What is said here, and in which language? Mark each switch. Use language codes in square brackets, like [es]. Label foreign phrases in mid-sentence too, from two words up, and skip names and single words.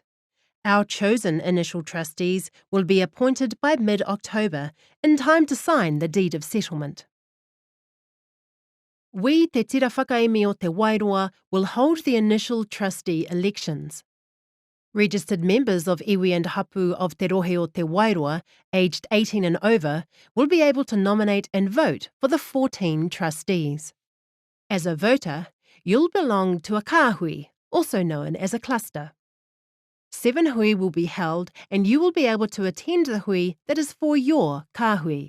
[en] Our chosen initial trustees will be appointed by mid-October, in time to sign the deed of settlement. We, Te Tira Whakaemi o Te Wairoa, will hold the initial trustee elections. Registered members of iwi and hapū of Te Rohe o Te Wairoa, aged 18 and over, will be able to nominate and vote for the 14 trustees. As a voter, you'll belong to a kāhui, also known as a cluster. 7 hui will be held and you will be able to attend the hui that is for your kāhui.